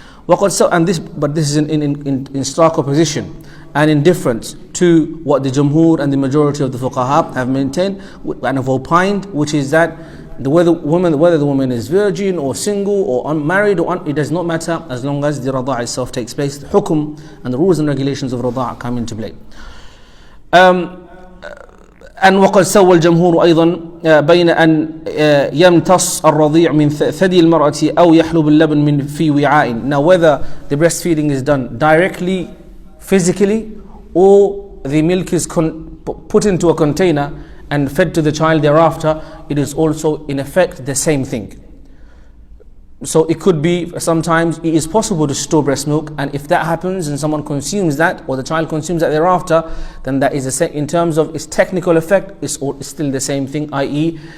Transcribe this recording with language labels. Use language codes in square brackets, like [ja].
[en] But this is in stark opposition and in difference to what the Jumhur and the majority of the Fuqaha have maintained and have opined, which is that whether the woman is virgin or single or unmarried it does not matter as long as the Rada' itself takes place. The hukum and the rules and regulations of Rada' come into play. [ar] أن وقد سوى الجمهور أيضا بين أن يمتص الرضيع من ثدي المرأة أو يحلب اللبن من في وعاء. [en] Now whether the breastfeeding is done directly, physically, or the milk is put into a container and fed to the child thereafter, it is also in effect the same thing. So it could be, sometimes it is possible to store breast milk, and if that happens and someone consumes that or the child consumes that thereafter, then that is in terms of its technical effect, it's still the same thing, i.e.